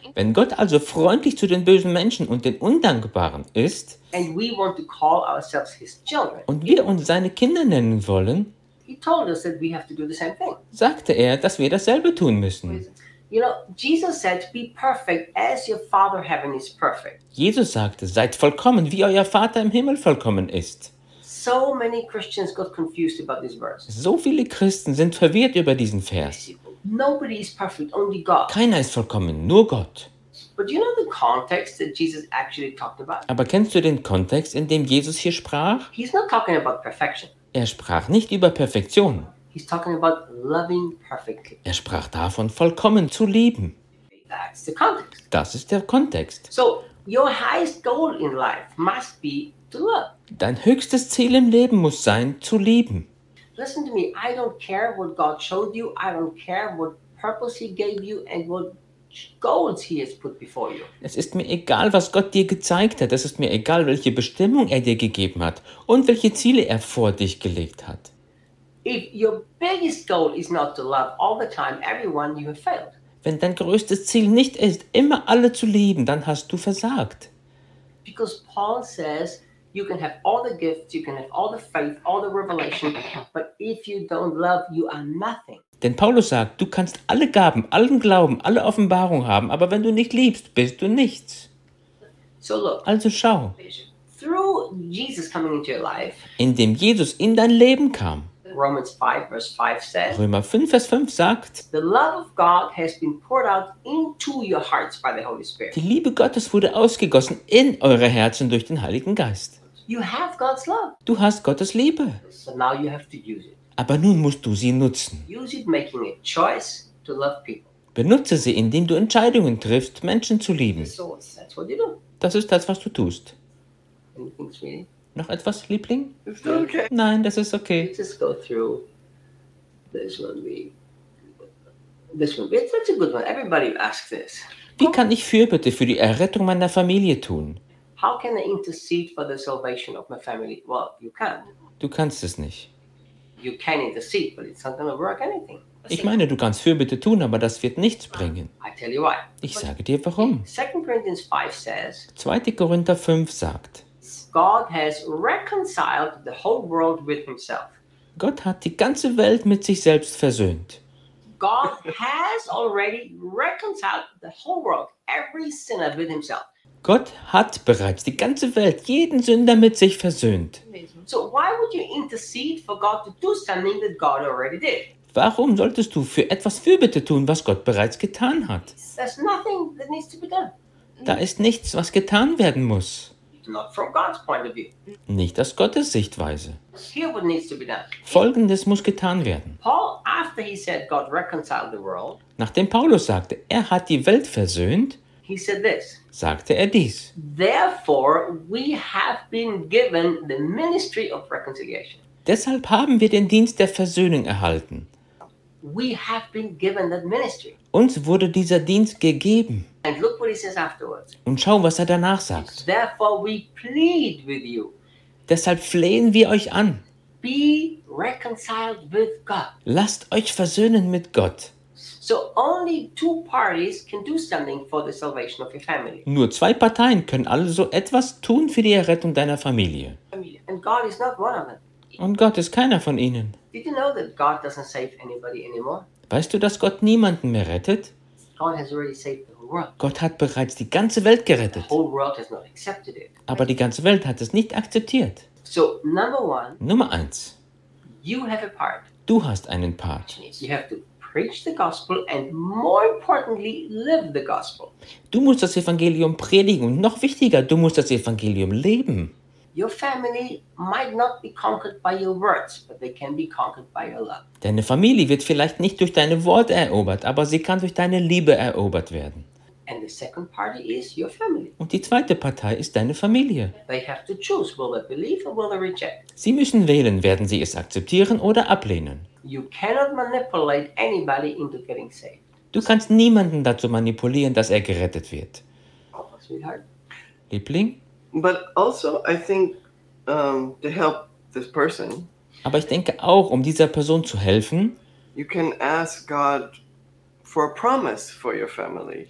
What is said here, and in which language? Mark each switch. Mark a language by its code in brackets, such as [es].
[de] wenn Gott also freundlich zu den bösen Menschen und den Undankbaren ist, [en] and we want to call ourselves his children, [de] und wir uns seine Kinder nennen wollen, [en] he told us that we have to do the same thing. [de] Sagte er, dass wir dasselbe tun müssen. [en] You know, Jesus said, be perfect as your Father heaven is perfect. [de] Jesus sagte, seid vollkommen, wie euer Vater im Himmel vollkommen ist. [en] So many Christians got confused about this verse. [de] So viele Christen sind verwirrt über diesen Vers. [en] Nobody is perfect, only God. [de] Keiner ist vollkommen, nur Gott. [en] But do you know the context that Jesus actually talked about? [de] Aber kennst du den Kontext, in dem Jesus hier sprach? [en] He's not talking about perfection. [de] Er sprach nicht über Perfektion. [en] He's talking about loving perfectly. [de] Er sprach davon, vollkommen zu lieben. [en] That's the context. [de] Das ist der Kontext. [en] So, your highest goal in life must be to love. [de] Dein höchstes Ziel im Leben muss sein, zu lieben. [en] Listen to me, I don't care what God showed you, I don't care what purpose he gave you and what goals he has put before you. [de] Es ist mir egal, was Gott dir gezeigt hat, es ist mir egal, welche Bestimmung er dir gegeben hat und welche Ziele er vor dich gelegt hat. [en] If your biggest goal is not to love all the time everyone, you have failed. [de] Wenn dein größtes Ziel nicht ist, immer alle zu lieben, dann hast du versagt. [en] Because Paul says, you can have all the gifts, you can have all the faith, all the revelation, but if you don't love, you are nothing. [de] Denn Paulus sagt, du kannst alle Gaben, allen Glauben, alle Offenbarung haben, aber wenn du nicht liebst, bist du nichts. [en] So look. [de] Also schau. [en] Through Jesus coming into your life. [de] Indem Jesus in dein Leben kam. [en] Romans 5 verse 5 says. [de] Römer 5 Vers 5 sagt. [en] The love of God has been poured out into your hearts by the Holy Spirit. [de] Die Liebe Gottes wurde ausgegossen in eure Herzen durch den Heiligen Geist. [en] You have God's love. [de] Du hast Gottes Liebe. [en] So now you have to use it. [de] Aber nun musst du sie nutzen. [en] Use it making a choice to love people. [de] Benutze sie, indem du Entscheidungen triffst, Menschen zu lieben. [en] So that's what you do. [de] Das ist das, was du tust. [en] Anything's really. [de] Noch etwas, Liebling? Ist das okay? Nein, das ist okay. [en] Let's just go through this one. It's such a good one. Everybody asks this. [de] Wie kann ich Fürbitte für die Errettung meiner Familie tun? [en] How can I intercede for the salvation of my family? Well, you can't. [de] Du kannst es nicht. [en] You can intercede, but it's not going to work anything. [de] Ich meine, du kannst Fürbitte tun, aber das wird nichts bringen. [en] I tell you why. [de] Ich sage dir, warum. [en] 2 Corinthians 5 says. [de] 2. Korinther 5 sagt. [en] God has reconciled the whole world with himself. [de] Gott hat die ganze Welt mit sich selbst versöhnt. [en] God has already reconciled the whole world, every sinner with himself. [de] Gott hat bereits die ganze Welt, jeden Sünder mit sich versöhnt. [en] So why would you intercede for God to do something that God already did? [de] Warum solltest du für etwas Fürbitte tun, was Gott bereits getan hat? [en] There's nothing that needs to be done. [de] Da ist nichts, was getan werden muss. [en] Not from God's point of view. [de] Nicht aus Gottes Sichtweise. [en] Here what needs to be done. [de] Folgendes muss getan werden. [en] Paul, after he said God reconciled the world, [de] nachdem Paulus sagte, er hat die Welt versöhnt, [en] he said this, [de] sagte er dies. [en] Therefore we have been given the ministry of reconciliation. [de] Deshalb haben wir den Dienst der Versöhnung erhalten. [en] We have been given that ministry. [de] Uns wurde dieser Dienst gegeben. [en] And look what he says afterwards. [de] Und schau, was er danach sagt. [en] Therefore we plead with you. [de] Deshalb flehen wir euch an. [en] Be reconciled with God. [de] Lasst euch versöhnen mit Gott. [en] So only two parties can do something for the salvation of your family. [de] Nur zwei Parteien können also etwas tun für die Errettung deiner Familie. [en] And God is not one of them. [de] Und Gott ist keiner von ihnen. [en] Did you know that God doesn't save anybody anymore? [de] Weißt du, dass Gott niemanden mehr rettet? [en] God has already saved the whole world. [de] Gott hat bereits die ganze Welt gerettet. [en] The whole world has not accepted it. [de] Aber die ganze Welt hat es nicht akzeptiert. [en] So, number one, [de] Nummer eins. [en] You have a part. [de] Du hast einen Part. [en] You have to preach the gospel and more importantly, live the gospel. [de] Du musst das Evangelium predigen und noch wichtiger, du musst das Evangelium leben. [en] Your family might not be conquered by your words, but they can be conquered by your love. [de] Deine Familie wird vielleicht nicht durch deine Worte erobert, aber sie kann durch deine Liebe erobert werden. [en] And the second party is your family. [de] Und die zweite Partei ist deine Familie. [en] They have to choose, will they believe or will they reject? [de] Sie müssen wählen, werden sie es akzeptieren oder ablehnen. [en] You cannot manipulate anybody into getting saved. [de] Du kannst niemanden dazu manipulieren, dass er gerettet wird. [en] Oh, sweetheart. [de] Liebling? [en] But also, I think, to help this person. [de] Aber ich denke auch, um dieser Person zu helfen. [en] You can ask God for a promise for your family.